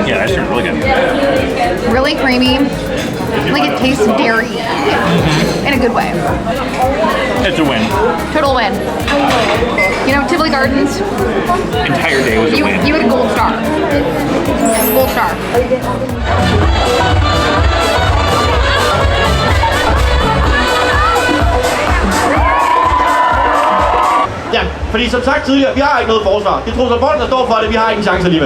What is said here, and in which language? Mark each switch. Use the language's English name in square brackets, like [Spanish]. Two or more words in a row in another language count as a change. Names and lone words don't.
[English] Yeah, that shit's really good. Really creamy. Like it tastes dairy in a good way. It's a win. Total win. Tivoli Gardens. Entire day was a win. You had a gold star. Gold star. [Danish] Ja, fordi som sagt tidligere, vi har ikke noget forsvar. Det tror så folk, der står for det, vi har ikke en chance alligevel.